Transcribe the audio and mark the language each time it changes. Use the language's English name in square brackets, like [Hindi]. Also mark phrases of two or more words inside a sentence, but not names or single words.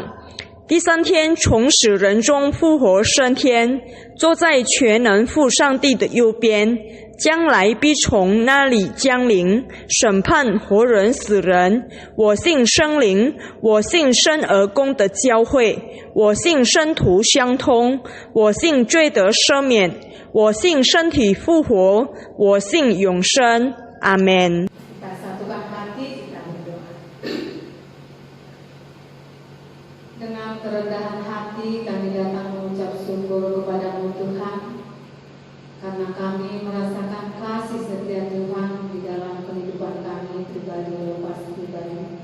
[Chinese] 第三天从死人中复活升天，坐在全能父上帝的右边，将来必从那里降临，审判活人死人。我信圣灵，我信生而公的教会，我信圣徒相通，我信罪得赦免，我信身体复活，我信永生。阿们。 [Indonesian] Dengan kerendahan hati kami datang mengucap syukur kepadamu Tuhan, karena kami merasakan kasih setia Tuhan di dalam kehidupan kami pribadi lepas pribadi.